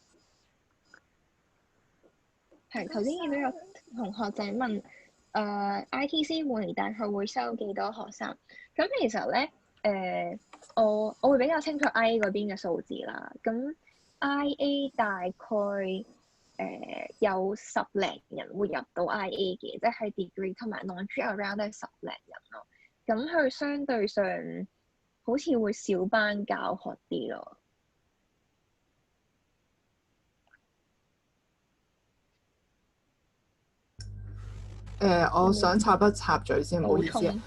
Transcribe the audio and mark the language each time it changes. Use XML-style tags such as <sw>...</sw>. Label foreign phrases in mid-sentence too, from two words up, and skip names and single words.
<yue>係頭先見到有同學仔問ITC 每年大概會收幾多學生？咁其實咧我會比較清楚 IA 嗰邊嘅數字啦。咁 IA 大概有10零人會入到 IA 嘅，即係 degree 同埋 non-degree around 都係10零人咯。咁佢相對上好似會小班教學啲咯。我想插一插嘴先，唔好意思啊。</yue>